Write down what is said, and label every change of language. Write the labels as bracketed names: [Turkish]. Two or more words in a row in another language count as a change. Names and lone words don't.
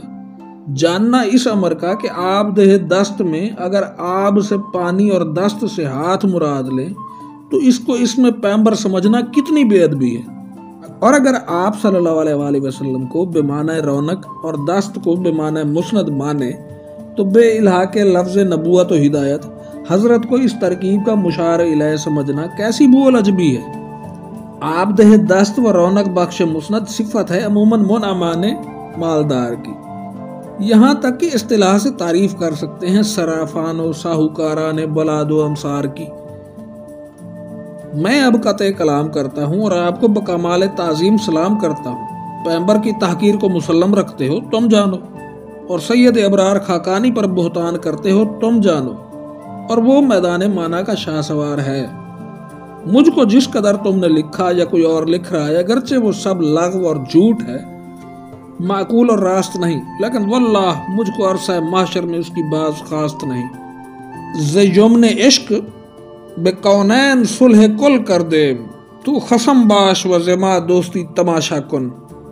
[Urdu] جاننا اس امر کا کہ آب دہ دست میں اگر آب سے پانی اور دست سے ہاتھ مراد لیں تو اس کو اس میں پیمبر سمجھنا کتنی بے ادبی ہے. اور اگر آپ صلی اللہ علیہ وآلہ وسلم کو بے معنی رونق اور دست کو بے معنی مسند مانے تو بے الحاق لفظ نبوت و ہدایت حضرت کو اس ترکیب کا مشار الیہ سمجھنا کیسی بو العجبی ہے. آپ دہ دست و رونق بخش مسند صفت ہے عموماً منعمان مالدار کی. یہاں تک کہ اصطلاح سے تعریف کر سکتے ہیں صرافان و ساہوکاران بلاد و امصار کی. میں اب قطع کلام کرتا ہوں اور آپ کو بکمال تعظیم سلام کرتا ہوں. پیغمبر کی تحقیر کو مسلم رکھتے ہو تم جانو اور سید ابرار خاقانی پر بہتان کرتے ہو تم جانو اور وہ میدان مانا کا شاہ سوار ہے. مجھ کو جس قدر تم نے لکھا یا کوئی اور لکھ رہا ہے اگرچہ وہ سب لغو اور جھوٹ ہے معقول اور راست نہیں، لیکن واللہ مجھ کو عرصہ محشر میں اس کی باز خواست نہیں۔ [Persian] ز یمن عشق بے کونین صلح کل کر دے، تو خصم باش و زما دوستی تماشا کن۔